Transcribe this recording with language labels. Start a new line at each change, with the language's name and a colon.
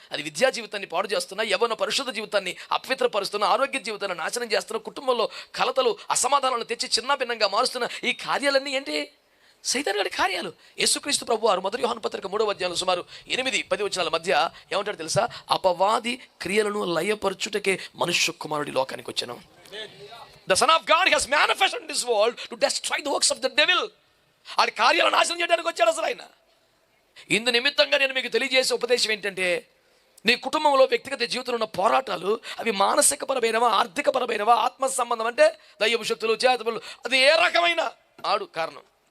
Telugu: అది విద్యా జీవితాన్ని పాడు చేస్తున్నా, యవ్వన పరిశుద్ధ జీవితాన్ని అపవిత్రపరుస్తున్నా, ఆరోగ్య జీవితాన్ని నాశనం చేస్తున్నా, కుటుంబంలో కలతలు అసమాధానాలను తెచ్చి చిన్న భిన్నంగా మారుస్తున్న ఈ కార్యాలన్నీ ఏంటి? సైతాను గారి కార్యాలు. యేసుక్రీస్తు ప్రభువారు మొదటి యోహాను పత్రిక 3వ అధ్యాయంలో సుమారు 8-10 వచనాల మధ్య ఏమంటాడు తెలుసా? అపవాది క్రియలను లయపరచుటకే మనుష్య కుమారుడి లోకానికి వచ్చాను.
English: The Son of God has manifested in this world to destroy the works of the devil.
Telugu: ఆడి కార్యాలను నాశనం చేయడానికి వచ్చాడు అసలు ఆయన. ఇందు నిమిత్తంగా నేను మీకు తెలియజేసే ఉపదేశం ఏంటంటే, నీ కుటుంబంలో వ్యక్తిగత జీవితంలో ఉన్న పోరాటాలు అవి మానసిక పరమైనవా, ఆర్థిక పరమైనవా, ఆత్మ సంబంధం అంటే దయ్యపు శక్తులు, చేతబడులు, అది ఏ రకమైన ఆడు కారణం.